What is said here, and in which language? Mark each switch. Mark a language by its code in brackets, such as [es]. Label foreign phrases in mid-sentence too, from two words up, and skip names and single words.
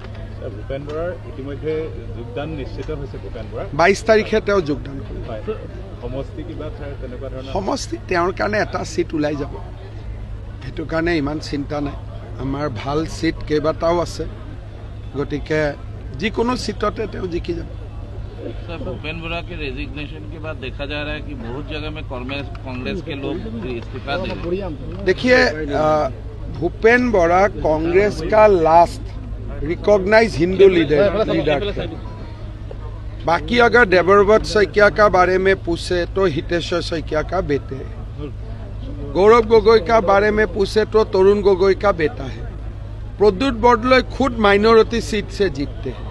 [as] ভূপেন বৰাৰ ইতিমধ্যে যোগদান নিশ্চিত হৈছে। ভূপেন বৰা 22 তাৰিখে তেওঁ যোগদান কৰিব। সমষ্টি কিবা তেনেকুৱা ধৰণৰ সমষ্টি তেওঁৰ কাৰণে এটা সিট ওলাই যাব, সেইটো কাৰণে ইমান চিন্তা নাই। আমাৰ ভাল সিট কেইবাটাও আছে, গতিকে যিকোনো সিটতে তেওঁ জিকি যাব। [hi] सर, भूपेन बोरा के रेजिग्नेशन के बाद देखा जा रहा है कि बहुत जगह में कांग्रेस के लोग इस्तीफा दे रहे हैं। देखिए, भूपेन बोरा कांग्रेस का [en] last recognize Hindu leader [hi] थे। बाकी अगर देवव्रत शइकिया का बारे में पूछे तो हितेश्वर शइकिया का बेटे है, गौरव गोगोई का बारे में पूछे तो तरुण गोगोई का बेटा है, प्रद्युत बरदলৈ खुद [en] minority seat [hi] से जीतते हैं।